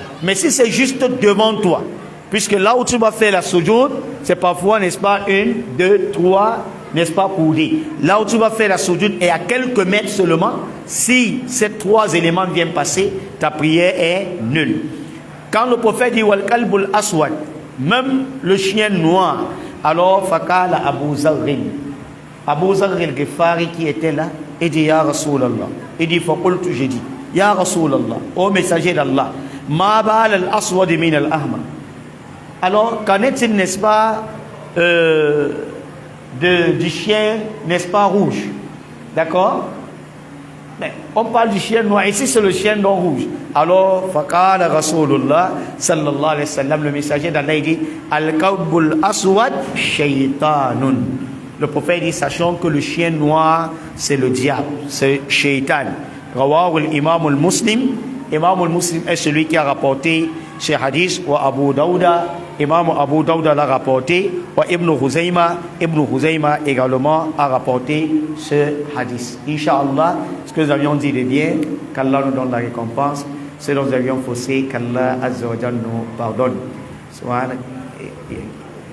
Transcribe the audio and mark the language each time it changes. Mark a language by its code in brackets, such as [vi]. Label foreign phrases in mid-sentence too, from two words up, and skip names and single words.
[fr] Mais si c'est juste devant toi, puisque là où tu vas faire la soujoud, c'est parfois, n'est-ce pas, 1, 2, 3, n'est-ce pas, coudées. Là où tu vas faire la soujoud et à quelques mètres seulement, si ces trois éléments viennent passer, ta prière est nulle. Quand le prophète dit [ar] والكلب الأسود, [fr] même le chien noir, alors fakala Abu Zarrin. Abu Zarr al-Ghifari qui était là, il dit [ar] يا رسول الله. [fr] Il dit faqultu, j'ai dit [ar] يا رسول الله, [fr] ô messager d'Allah, [ar] ما بال الأسود من الأحمر. [fr] Alors qu'en est-il, n'est-ce pas, du chien, n'est-ce pas, rouge? D'accord? Mais on parle du chien noir, ici c'est le chien non rouge. Alors, [ar] فقال رسول الله صلى الله عليه وسلم, [fr] le messager d'Allah dit [ar] الكلب الأسود شيطان. [fr] Le prophète dit, sachant que le chien noir c'est le diable, c'est shaytan. [ar] رواه الإمام مسلم. [fr] Imam al-Muslim est celui qui a rapporté ce hadith, wa Abu Dawuda, Imam Abu Dawuda l'a rapporté, wa Ibn Huzayma également a rapporté ce hadith. Inch'Allah, ce que nous avions dit de bien, qu'Allah nous donne la récompense, ce dont nous avions faussé, qu'Allah [ar] عز وجل [fr] nous pardonne.